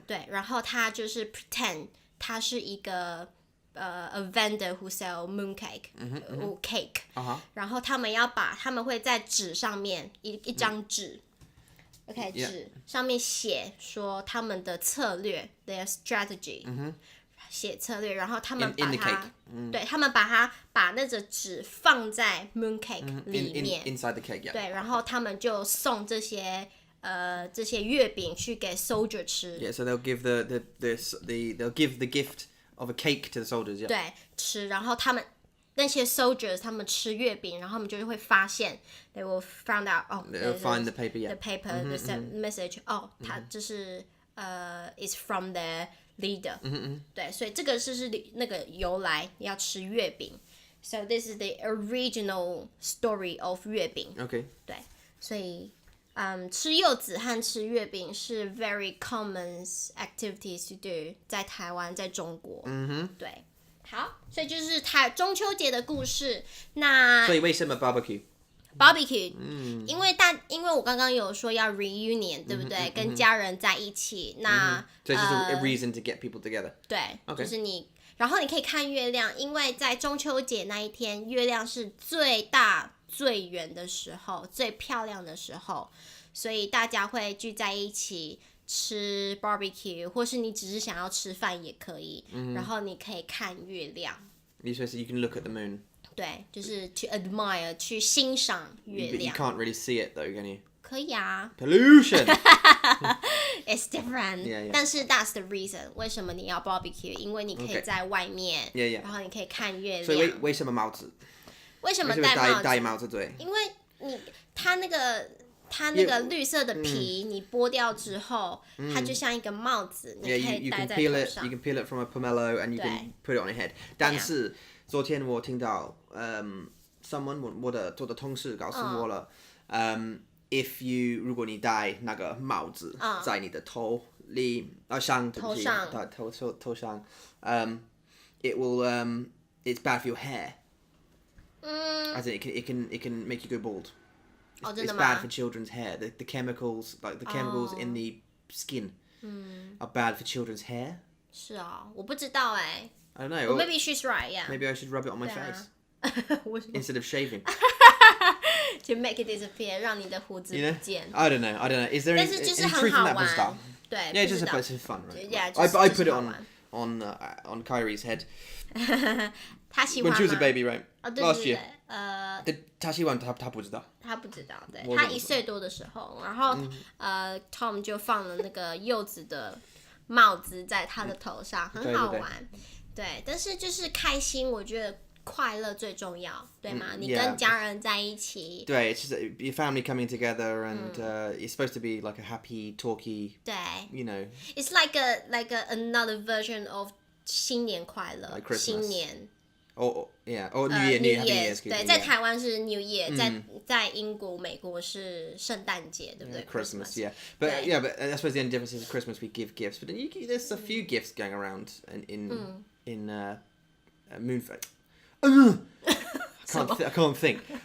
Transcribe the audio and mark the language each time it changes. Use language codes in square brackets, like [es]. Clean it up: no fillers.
[zh] 对，然后他就是 pretend 他是一个 [en] a vendor who sell moon cake or cake， [zh] 然后他们会在纸上面一张纸，OK， 纸上面写说他们的策略 [en] their strategy， [zh] 写策略，然后他们把它，对他们把那个纸放在 moon cake 里面 [en] inside the cake， yeah， [zh] 对，然后他们就送这些月饼去给 soldier 吃 [en] ，yeah，so they'll give they'll give the gift of a cake to the soldiers， yeah， [zh] 对，吃，然后那些 soldiers 他们吃月饼，然后他们就会发现 [en] they will find out they'll find the paper, yeah， the paper the message [zh] 它这是 [en] is from the leader， [zh] 对，所以这个是那个由来要吃月饼 [en] ，so this is the original story of 月饼，okay， [zh] 对，所以吃柚子和吃月饼是 [en] very common activities to do [zh] 在台湾，在中国，对，好，所以就是中秋节的故事。那所以为什么 barbecue？因为我刚刚有说要 reunion， 对不对？跟家人在一起，那所以就是 [en] a reason to get people together。 [zh] 对， [en] Okay， [zh] 就是然后你可以看月亮，因为在中秋节那一天，月亮是最大、最圆的时候，最漂亮的时候，所以大家会聚在一起吃 barbecue， 或是你只是想要吃饭也可以，然后你可以看月亮。你说是 [en] you can look at the moon。 [zh] 对，就是 [en] to admire， [zh] 去欣赏月亮。 [en] But you can't really see it though, can you? [zh] 可以啊。 [en] Pollution. It's different. Yeah. [zh] 但是 [en] that's the reason， [zh] 为什么你要 barbecue？因为你可以在外面， [en] Yeah. [zh] 然后你可以看月亮。所以为什么帽子？为什么戴帽子对？因为它那个绿色的皮，你剥掉之后，它就像一个帽子，你可以戴在头上。 [en] You can peel it from a pomelo and you can put it on your head. [zh] 但是昨天我听到我的同事告诉我了， [en] if you [zh] 如果你戴那个帽子在你的头上， [en] it will it's bad for your hair. As in it can make you go bald. It's bad for children's hair. The chemicals, like the chemicals in the skin, are bad for children's hair. [zh] 是啊，我不知道哎。 [en] I don't know. Well, maybe she's right. Yeah. Maybe I should rub it on my face instead of shaving. To make it disappear， [zh] 让你的胡子不见。 [en] I don't know. Is there any truth in that bizarre? [zh] 对 [en] Yeah, it's just fun, right? Yeah, I put it on Kyrie's head [zh] 他喜欢 [en] when she was a baby, right? [zh] 对 [en] Last year. [zh] 他喜欢他不知道。他不知道，对，他1岁多的时候，然后Tom 就放了那个柚子的帽子在他的头上，很好玩。对，但是就是开心，我觉得快乐最重要，对吗？你跟家人在一起。 [en] 对 ，it's just your family coming together and it's supposed to be like a happy, talky. [zh] 对 [en] You know. It's like another version of 新年快乐， like Christmas. [zh] 新年。 [en] or New Year. [zh] 对，在台湾是 New Year，在英国、美国是圣诞节，对不对 [en] ？Christmas, yeah. But I suppose the only difference is Christmas we give gifts, but then there's a few gifts going around in Moonfest. I I can't think.